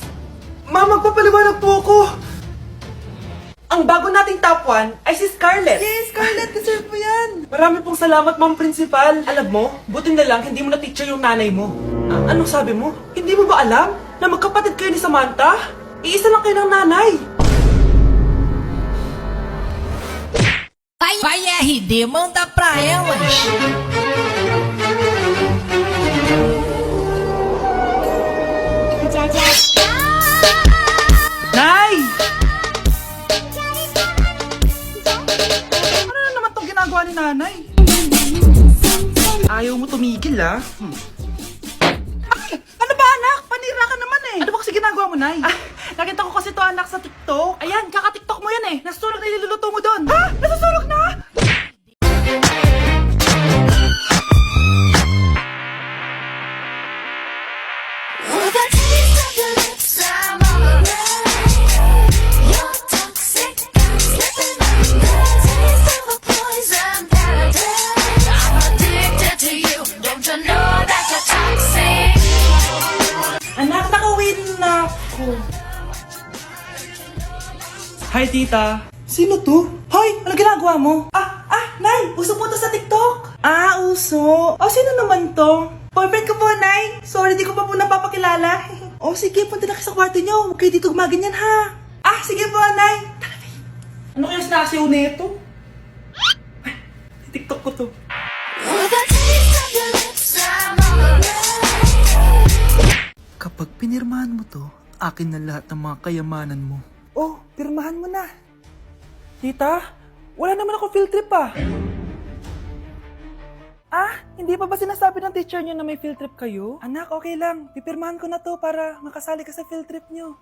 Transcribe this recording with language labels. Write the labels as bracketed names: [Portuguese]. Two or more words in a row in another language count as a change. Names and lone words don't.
[Filipino] Ma'am, magpapaliwanag po ako. Ang bago nating top 1 ay si Scarlett. Yes, Scarlett, deserve mo yan. Marami pong salamat, [English] ma'am principal. [Filipino] Alam mo, buti na lang hindi mo na teacher yung nanay mo. Anong sabi mo? Hindi mo ba alam na magkapatid kayo ni Samantha? Iisa lang kayo ng nanay. [Portuguese] Vai RD, manda pra elas. [Filipino] Nay! Ano na naman itong ginagawa ni nanay? Ayaw mo tumigil, Ay! Ano ba, anak? Panira ka naman Ano ba kasi ginagawa mo, Nay? Nakita ko kasi to anak sa TikTok. Ayan, kaka-TikTok mo yan Nasusunog na iluluto mo doon. Nasusunog na? [English] With a taste of your lips, I'm alright. You're toxic, I'm slipping under. Taste of a poison paradise. I'm addicted to you. Don't you know that you're toxic? [Filipino] Anak, nakawin na ako. Hi, tita. Sino to? Hoy, ano ginagawa mo? Nay, uso po to sa TikTok. Uso. Sino naman to? Boyfriend ko po, Nay. Sorry, di ko pa po napapakilala. Sige, punta na kayo sa kwarto niyo. Huwag kayo dito gumaganyan, ha? Sige po, Nay. Tara, Nay. Ano kaya sinasiyaw nito? TikTok ko to. [English] With a taste of your lips, I'm alright. [Filipino] Kapag pinirmahan mo to, akin na lahat ng mga kayamanan mo. Pirmahan mo na. Tita, wala naman ako [English] field trip [Filipino] hindi pa ba sinasabi ng teacher niyo na may [English] field trip [Filipino] kayo? Anak, okay lang. Pipirmahan ko na to para makasali ka sa [English] field trip [Filipino] niyo.